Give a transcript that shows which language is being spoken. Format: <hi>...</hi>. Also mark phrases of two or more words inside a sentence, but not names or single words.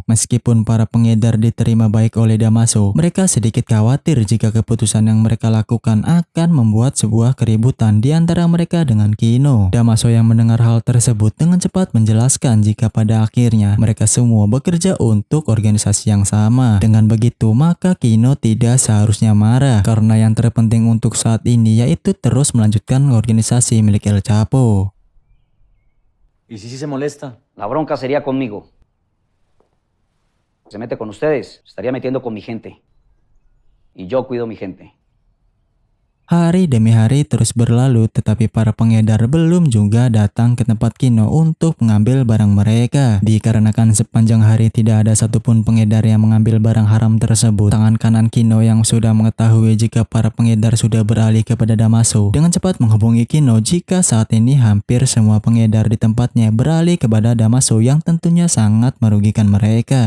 <id>Meskipun para pengedar diterima baik oleh Damaso, mereka sedikit khawatir jika keputusan yang mereka lakukan akan membuat sebuah keributan di antara mereka dengan Kino. Damaso yang mendengar hal tersebut dengan cepat menjelaskan jika pada akhirnya mereka semua bekerja untuk organisasi yang sama. Dengan begitu, maka Kino tidak seharusnya marah karena yang terpenting untuk saat ini yaitu terus melanjutkan organisasi milik El Chapo.</id> <es>¿Y si sí se molesta? La bronca sería conmigo. Se mete con ustedes, estaría metiendo con mi gente. Y yo cuido mi gente.</es> <id>Hari demi hari terus berlalu, tetapi para pengedar belum juga datang ke tempat Kino untuk mengambil barang mereka. Dikarenakan sepanjang hari tidak ada satupun pengedar yang mengambil barang haram tersebut, tangan kanan Kino yang sudah mengetahui jika para pengedar sudah beralih kepada Damaso dengan cepat menghubungi Kino jika saat ini hampir semua pengedar di tempatnya beralih kepada Damaso yang tentunya sangat merugikan mereka.</id>